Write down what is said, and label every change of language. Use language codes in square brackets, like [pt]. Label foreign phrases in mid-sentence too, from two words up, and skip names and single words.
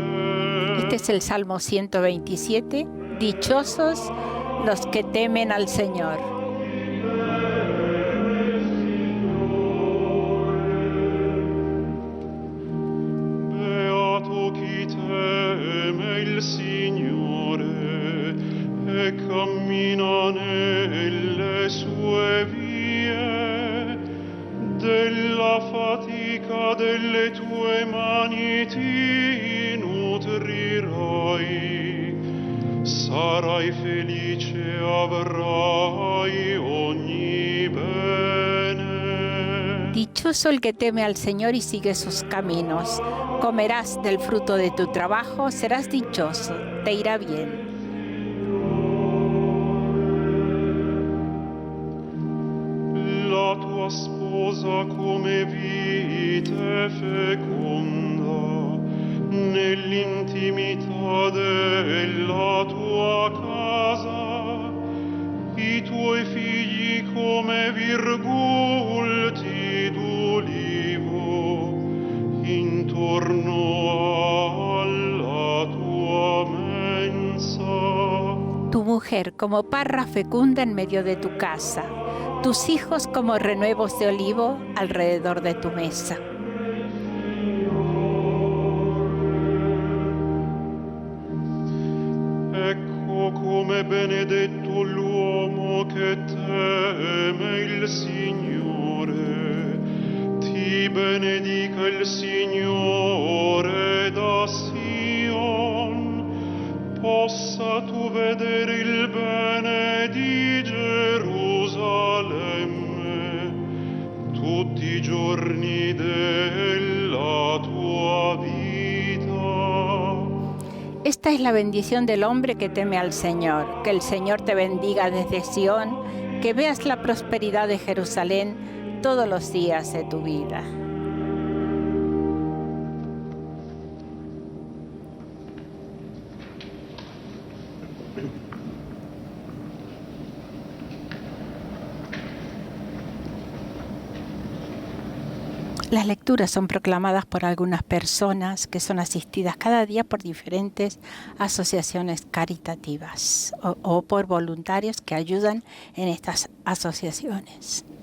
[es] Este es el Salmo 127. Dichosos los que temen al Señor. [it] Beato chi teme il Signore e cammina nelle sue vie. Della fatica delle tue mani ti nutrirai. Sarai felice, avrai ogni bene. [es] Dichoso el que teme al Señor y sigue sus caminos. Comerás del fruto de tu trabajo, serás dichoso, te irá bien. [it] La tua sposa come vite feconda, nell'intimità della tua casa, i tuoi figli come virgulti d'ulivo, intorno alla tua mensa. [es] Tu mujer como parra fecunda en medio de tu casa, tus hijos como renuevos de olivo alrededor de tu mesa. [it] Ecco come benedetto l'uomo che teme il Signore. Ti benedica il Signore da Sion. Possa tu vedere il bene di Gerusalemme tutti i giorni della tua vita. [es] Esta es la bendición del hombre que teme al Señor. Que el Señor te bendiga desde Sión, que veas la prosperidad de Jerusalén todos los días de tu vida. Las lecturas son proclamadas por algunas personas que son asistidas cada día por diferentes asociaciones caritativas o por voluntarios que ayudan en estas asociaciones.